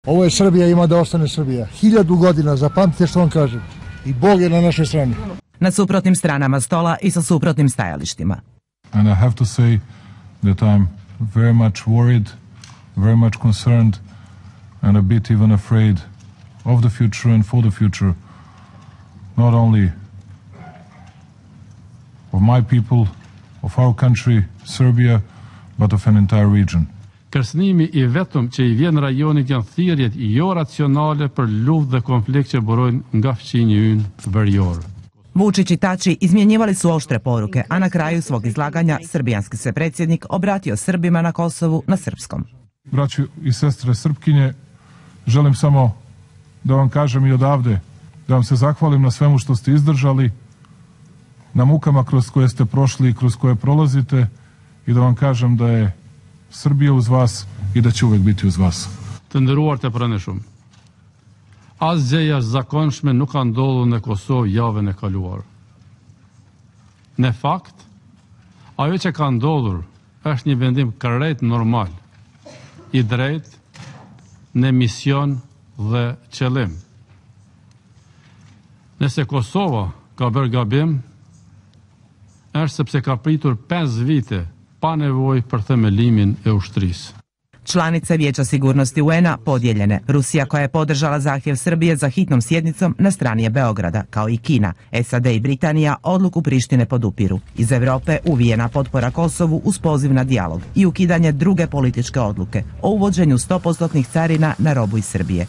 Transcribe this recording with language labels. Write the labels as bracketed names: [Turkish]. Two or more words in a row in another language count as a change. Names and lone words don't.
[Serbian] Ovo je Srbija, ima da ostane Srbija. 1000 godina, zapamtite što vam kažem. I Bog je na našoj strani. [Croatian] Na suprotnim stranama stola i sa suprotnim stajalištima. [English] And I have to say that I'm very much worried, very much concerned and a bit even afraid of the future and for the future, not only of my people, of our country, Serbia, but of an entire region. [Albanian] Kërcënimi I vetëm që I vjen rajonit janë thirrjet jo racionale për luftë dhe konflikt që burojnë nga fqinji ynë verior. [Croatian] Vučić I Tači izmjenjivali su oštre poruke, a na kraju svog izlaganja srbijanski se predsjednik obratio Srbima na Kosovu na srpskom. [Serbian] Braćo I sestre Srpkinje, želim samo da vam kažem I odavde, da vam se zahvalim na svemu što ste izdržali, na mukama kroz koje ste prošli I kroz koje prolazite I da vam kažem da je Srbija uz vas I da će uvek biti uz vas. [Albanian] Të nderuar të pranishëm. Asgjë jashtëzakonshme nuk ka ndodhur në Kosovë javën e kaluar. Në fakt, ajo që ka ndodhur është një vendim krejt normal, I drejt, në mision dhe qëllim. Nëse Kosova ka bërë gabim, është sepse ka pritur 5 vite pa nevojë për themelimin e ushtrisë. [Croatian] Članice Vijeća sigurnosti UN-a podijeljene. Rusija koja je podržala zahtjev Srbije za hitnom sjednicom na strani je Beograda, kao I Kina. SAD I Britanija odluku Prištine podupiru. Iz Europe uvijena potpora Kosovu uz poziv na dijalog I ukidanje druge političke odluke o uvođenju 100% carina na robu iz Srbije.